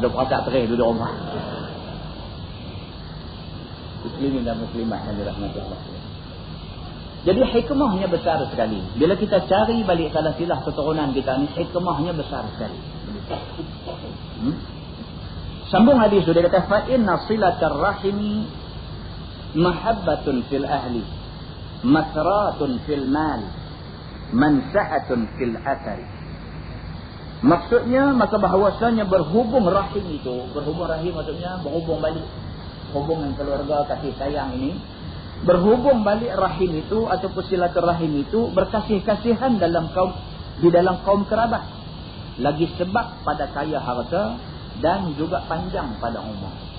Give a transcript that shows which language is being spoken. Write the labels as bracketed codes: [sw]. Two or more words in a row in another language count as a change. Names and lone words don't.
[ms] 20 rakaat terih duduk rumah. Muslimin dan muslimat yang dirahmati Allah. Jadi hikmahnya besar sekali. Bila kita cari balik salah-silah keturunan kita ni, hikmahnya besar sekali. Sambung hadis tu dia kata [ar] فإن صلة الرحم محبة في الأهل مثراة في المال منسأة في الأثر. [ms] Maksudnya maka bahawasanya berhubung rahim itu, berhubung rahim maksudnya berhubung balik hubungan keluarga kasih sayang ini, berhubung balik rahim itu ataupun silaturahim itu berkasih-kasihan di dalam kaum kerabat, lagi sebab pada kaya harta dan juga panjang pada umur.